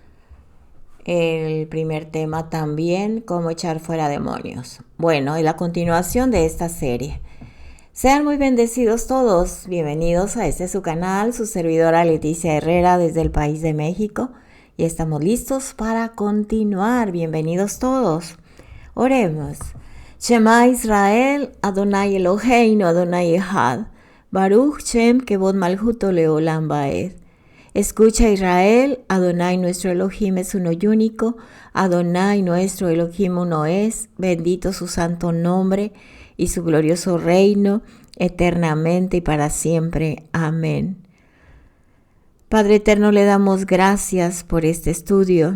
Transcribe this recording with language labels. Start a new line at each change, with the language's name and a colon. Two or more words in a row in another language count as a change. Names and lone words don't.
Spanish: El primer tema también, cómo echar fuera demonios. Bueno, y la continuación de esta serie. Sean muy bendecidos todos. Bienvenidos a este su canal, su servidora Leticia Herrera desde el país de México. Y estamos listos para continuar. Bienvenidos todos. Oremos.
Hebrew: שמע ישראל, אדוני אלוהינו, אדוני אחד. ברוך שם כבוד מלכותו לעולם ועד.
Spanish: Escucha Israel, Adonai nuestro Elohim es uno y único. Adonai nuestro Elohim uno es. Bendito su santo nombre y su glorioso reino, eternamente y para siempre. Amén. Padre eterno, le damos gracias por este estudio.